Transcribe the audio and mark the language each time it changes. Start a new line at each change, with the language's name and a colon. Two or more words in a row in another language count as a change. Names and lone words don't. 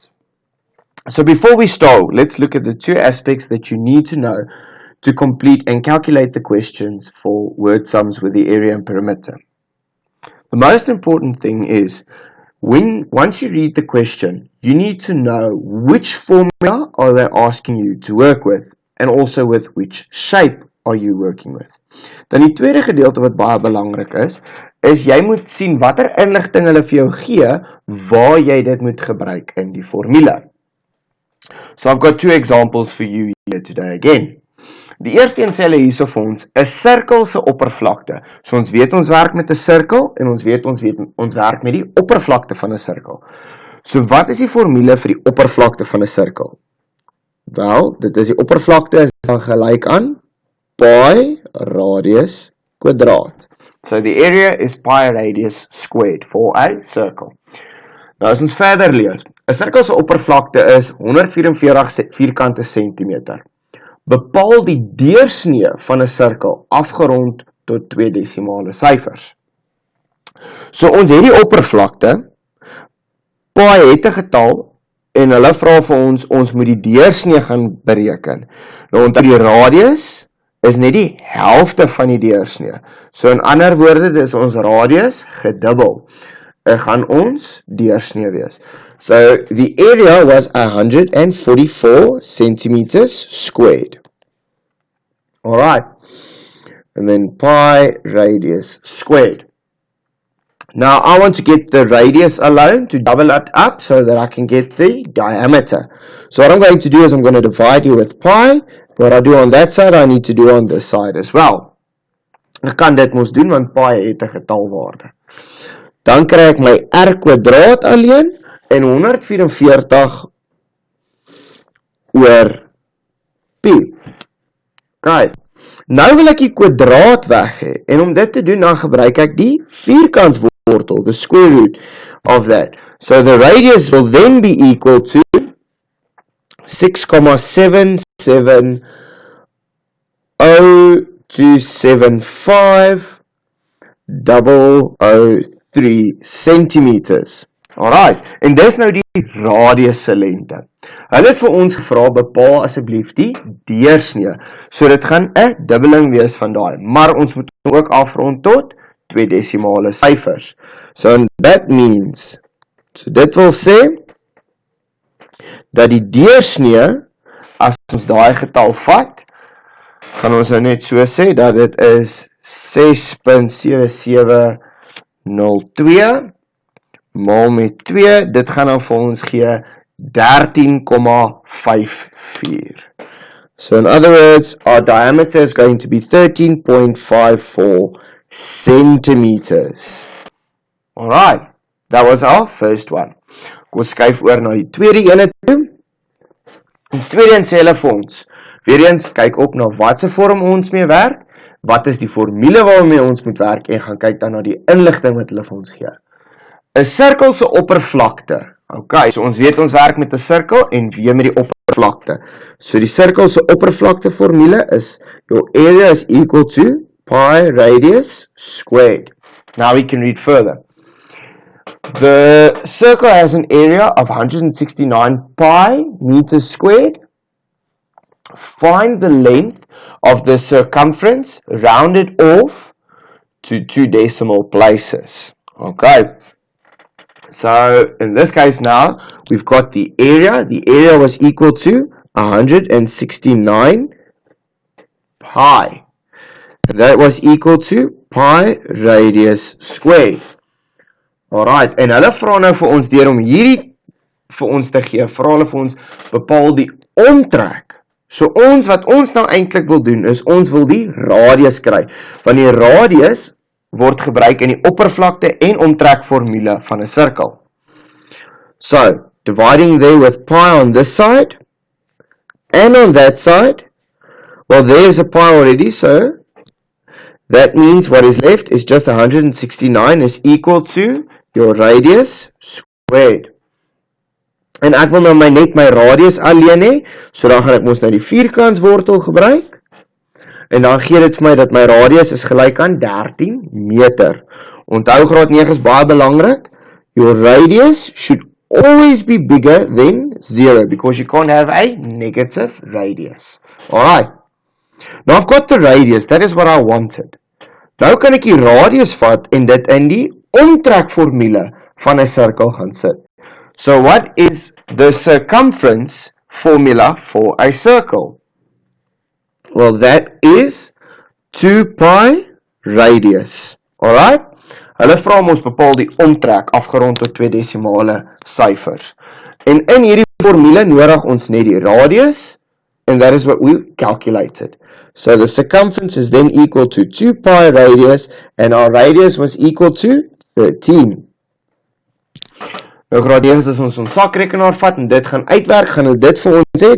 English: So before we start, let's look at the two aspects that you need to know to complete and calculate the questions for word sums with the area and perimeter. The most important thing is, once you read the question, you need to know which formula are they asking you to work with, and also with which shape are you working with.
Afrikaans: Dan die tweede gedeelte wat baie belangrik is jy moet sien watter inligting hulle vir jou gee, waar jy dit moet gebruik in die formule.
English: So I've got two examples for you here today again.
Afrikaans: Die eerste een sê hulle hierso vir ons, 'n sirkel se oppervlakte. So ons weet ons werk met 'n sirkel en ons weet ons werk met die oppervlakte van 'n sirkel. So wat is die formule vir die oppervlakte van 'n sirkel? Wel, dit is die oppervlakte is dan gelyk aan pi radius kwadraat.
English: So the area is pi radius squared for a circle.
Afrikaans: Nou as ons verder lees, 'n sirkel se oppervlakte is 144 vierkante sentimeter. Bepaal die deursnee van 'n sirkel afgerond tot 2 desimale syfers. So ons het die oppervlakte, pi het 'n getal en hulle vra vir ons moet die deursnee gaan bereken. Nou onthou die radius is net die helfte van die deursnee. So in ander woorde, dis ons radius gedubbel. Gaan ons deursnee wees.
English: So the area was 144 centimeters squared. Alright. And then pi radius squared. Now I want to get the radius alone to double it up so that I can get the diameter. So what I'm going to do is I'm going to divide here with pi. What I do on that side, I need to do on this side as well.
Afrikaans: Ek kan dit mos doen want pi het 'n getalwaarde. Dan kry ek my r kwadraat alleen en 144 oor pi. Okay. Nou wil ek die kwadraat weg hê en om dit te doen dan gebruik ek die vierkantswortel,
English: the square root of that. So the radius will then be equal to 6,70275,003 centimeters. Alright,
Afrikaans: en dis nou die radius se lengte. Hulle het vir ons gevra, bepaal asseblief die deursnee. So dit gaan 'n dubbeling wees van daai, maar ons moet ook afrond tot 2 desimale syfers.
English: So that means,
Afrikaans: so dit wil sê dat die deursnee, as ons daai getal vat, gaan ons nou net so sê dat dit is 6.7702 maal met 2, dit gaan nou vir ons gee 13,54.
English: So in other words, our diameter is going to be 13.54 centimeters. Alright, that was our first one.
Afrikaans: Kom ons skuif oor na die tweede ene toe. Ons tweede een sê hulle vir ons, weer eens kyk op na wat se vorm ons mee werk, wat is die formule waarmee ons moet werk en gaan kyk dan na die inligting wat hulle vir ons gee. 'n sirkel se oppervlakte. Okay, so ons weet ons werk met 'n sirkel en weer met die oppervlakte. So die sirkel se oppervlakte formule is
English: your area is equal to pi radius squared. Now we can read further. The circle has an area of 169 pi meters squared. Find the length of the circumference rounded off to 2 decimal places. Okay. So in this case now, we've got the area. The area was equal to 169 pi. And that was equal to pi radius squared. Alright,
Afrikaans: en hulle vra nou vir ons deur om hierdie vir ons te gee, vra hulle vir ons bepaal die omtrek. So wat ons nou eintlik wil doen is ons wil die radius kry, want die radius word gebruik in die oppervlakte en omtrek formule van 'n sirkel.
English: So, dividing there with pi on this side and on that side, well there's a pi already, so that means what is left is just 169 is equal to your radius squared.
Afrikaans: En ek wil nou net my radius alleen hê, so dan gaan ek mos nou die vierkantswortel gebruik. En dan gee dit vir my dat my radius is gelyk aan 13 meter. Onthou graad 9 is baie belangrik.
English: Your radius should always be bigger than 0 because you can't have a negative radius. Alright. Now I've got the radius. That is what I wanted.
Afrikaans: Nou kan ek die radius vat en dit in die omtrekformule van 'n sirkel gaan sit.
English: So what is the circumference formula for a circle? Well, that is 2 pi radius. Alright?
Afrikaans: Hulle vra ons bepaal die omtrek afgerond tot 2 desimale syfers. En in hierdie formule nodig ons net die radius,
English: and that is what we calculated. So the circumference is then equal to 2 pi radius, and our radius was equal to 13.
Afrikaans: Nou graad 9 as ons sakrekenaar vat en dit gaan uitwerk, gaan hulle dit vir ons sê.